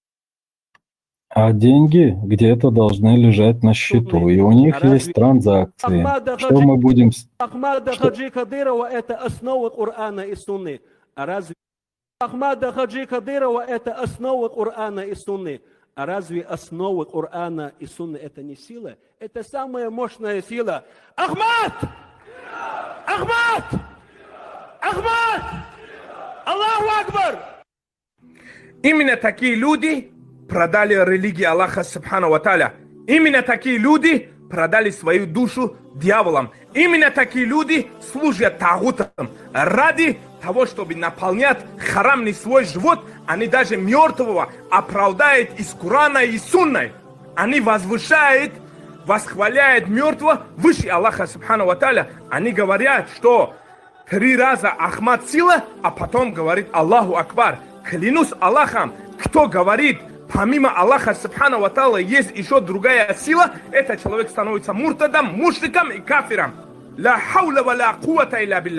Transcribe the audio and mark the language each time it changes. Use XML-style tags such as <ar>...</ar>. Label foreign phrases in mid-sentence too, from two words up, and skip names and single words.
<ru>А деньги где-то должны лежать на счету, и у них есть транзакции. Что мы будем... Ахмада Что... Хаджи Кадырова – это основа Корана и Сунны. А разве Ахмада Хаджи Кадырова – это основа Корана и Сунны? А разве основа Корана и Сунны – это не сила? Это самая мощная сила. Ахмад! Ахмад!</ru> <ar>Ахмад! الله أكبر!</ar> <ru>Именно такие люди продали религию Аллаха</ru> <ar>سبحانه وتعالى.</ar> <ru>Именно такие люди продали свою душу дьяволам. Именно такие люди служат тагутам. Ради того, чтобы наполнять харамный свой живот, они даже мертвого оправдают из Корана и Сунны. Они возвышают, восхваляют мертвого выше Аллаха</ru> <ar>سبحانه وتعالى.</ar> <ru>Они говорят, что 3 раза Ахмад сила, а потом говорит</ru> <ar>الله أكبر.</ar> <ru>Клянусь Аллахом, кто говорит, помимо Аллаха</ru> <ar>سبحانه وتعالى</ar> <ru>есть еще другая сила, этот человек становится муртадом, мушриком и кафиром.</ru> <ar>لا حول ولا قوة إلا بالله.</ar>